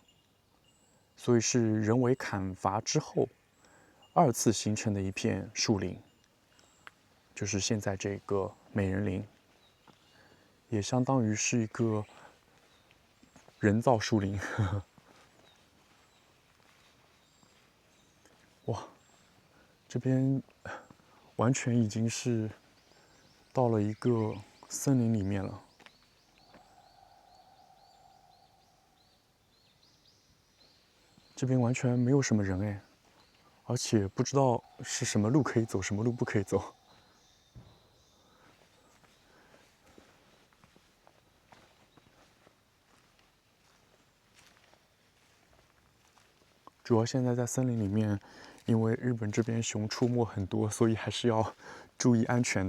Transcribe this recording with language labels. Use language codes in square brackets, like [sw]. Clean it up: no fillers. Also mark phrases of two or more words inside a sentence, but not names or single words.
[zh] 所以是人為砍伐之後2次形成的一片樹林，就是現在這個美人林，也相當於是一個人造樹林。哇，這邊完全已經是到了一個森林裡面了。這邊完全沒有什麼人哎，而且不知道是什麼路可以走，什麼路不可以走。主要现在在森林裡面，因為日本這邊熊出沒很多，所以還是要注意安全的。